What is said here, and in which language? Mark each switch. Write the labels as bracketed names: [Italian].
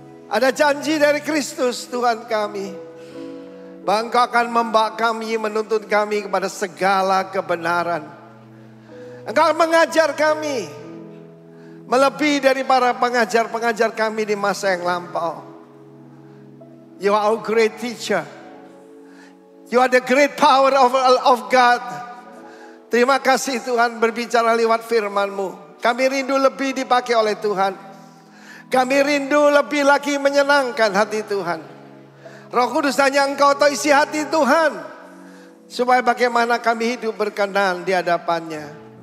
[Indonesian] Ada janji dari Kristus Tuhan kami, bahwa Engkau akan membawa kami, menuntun kami kepada segala kebenaran. Engkau mengajar kami melebihi dari para pengajar-pengajar kami di masa yang lampau. [English] You are our great teacher. You are the great power of God. [Indonesian] Terima kasih Tuhan berbicara lewat firman-Mu. Kami rindu lebih dipakai oleh Tuhan. Kami rindu lebih lagi menyenangkan hati Tuhan. Roh Kudus, hanya Engkau tahu isi hati Tuhan. Supaya bagaimana kami hidup berkenan di hadapannya.